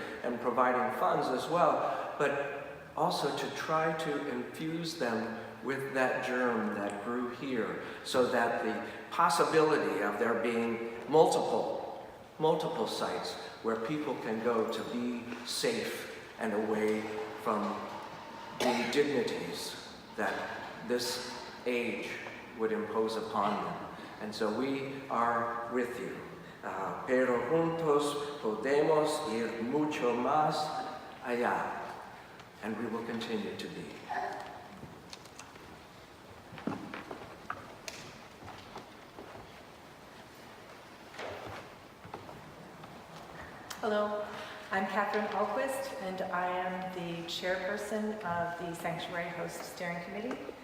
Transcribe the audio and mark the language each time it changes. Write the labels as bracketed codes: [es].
[en] and providing funds as well, but also to try to infuse them with that germ that grew here, so that the possibility of there being multiple sites where people can go to be safe and away from the dignities that this age would impose upon them. And so we are with you. [es] Pero juntos podemos ir mucho más allá. [en] And we will continue to be. Hello, I'm Catherine Alquist, and I am the chairperson of the Sanctuary Host Steering Committee.